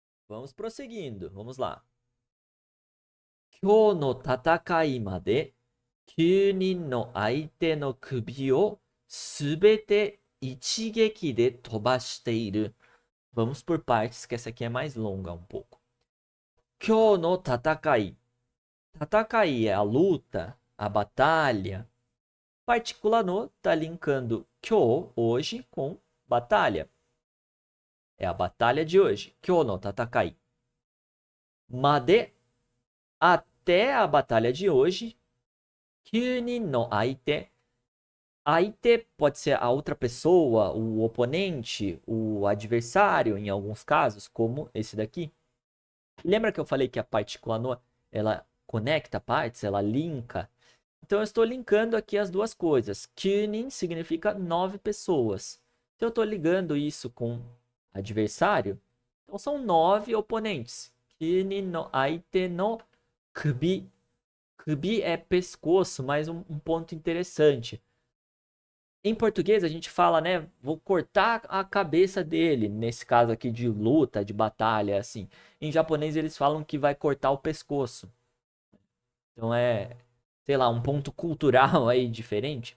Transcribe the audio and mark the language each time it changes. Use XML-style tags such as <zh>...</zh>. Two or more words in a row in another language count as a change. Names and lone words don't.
<pt>Vamos prosseguindo. Vamos lá.</pt> <ja>今日の戦いまで 9人の相手の首をすべて一撃で飛ばしている.</ja> <pt>Vamos por partes, que essa aqui é mais longa um pouco.</pt> <ja>今日の戦い.</ja> <pt>Tatakai é a luta, a batalha. Partícula no está linkando kyou, hoje, com batalha. É a batalha de hoje.</pt> <ja>今日の戦い.</ja> <pt>Made, até a batalha de hoje.</pt> <ja>9 人の相手.</ja> <pt>Aite pode ser a outra pessoa, o oponente, o adversário, em alguns casos, como esse daqui. Lembra que eu falei que a partícula no, ela conecta partes, ela linka? Então eu estou linkando aqui as duas coisas. Kyunin significa 9 pessoas. Então eu estou ligando isso com adversário. Então são 9 oponentes.</pt> <ja>九人の相手の首.</ja> <pt>Kubi é pescoço, mas um ponto interessante. Em português a gente fala, né? Vou cortar a cabeça dele. Nesse caso aqui de luta, de batalha, assim. Em japonês eles falam que vai cortar o pescoço. Então é, sei lá, um ponto cultural aí diferente.</pt>